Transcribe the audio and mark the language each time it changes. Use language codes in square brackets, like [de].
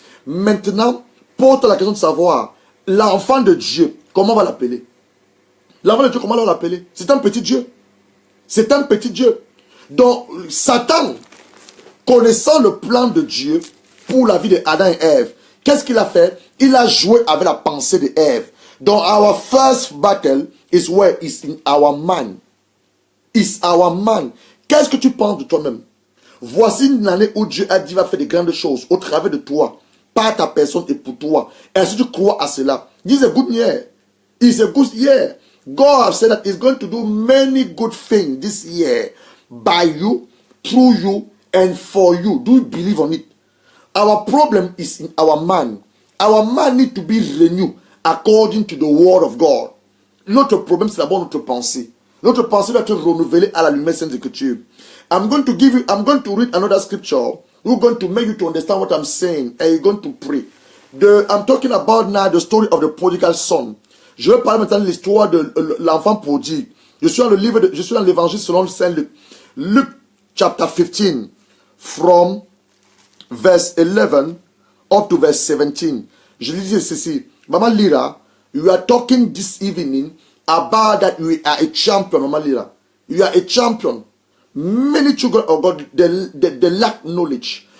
[fr] Maintenant, pose la question de savoir, l'enfant de Dieu, comment on va l'appeler? L'enfant de Dieu, comment on va l'appeler? C'est un petit Dieu. C'est un petit Dieu. Donc, Satan, connaissant le plan de Dieu pour la vie d'Adam et Ève, qu'est-ce qu'il a fait? Il a joué avec la pensée d'Ève. [en] Donc, our first battle is where is in our mind. Is our mind. [fr] Qu'est-ce que tu penses de toi-même? Voici une année où Dieu a dit va faire de grandes choses au travers de toi, par ta personne et pour toi. Est-ce que tu crois à cela? [en] It's a good year. It's a good year. God has said that He's going to do many good things this year by you, through you, and for you. Do you believe on it? Our problem is in our mind. Our mind needs to be renewed according to the word of God. [fr] Notre problème, c'est d'abord notre pensée. Notre pensée doit être renouvelée à la lumière sainte des Écritures. [en] I'm going to read another scripture. We're going to make you to understand what I'm saying, and you're going to pray. I'm talking about now the story of the prodigal son. [fr] Je vais parler maintenant de l'histoire de l'enfant prodigue. Je suis dans l'évangile selon Saint Luc. [en] Luke chapter 15, from verse 11 up to verse 17. [fr] Je lui dis ceci. [en] Maman Lira, you are talking this evening about that you are a champion, Maman Lira. You are a champion. Many children of God, they lack knowledge.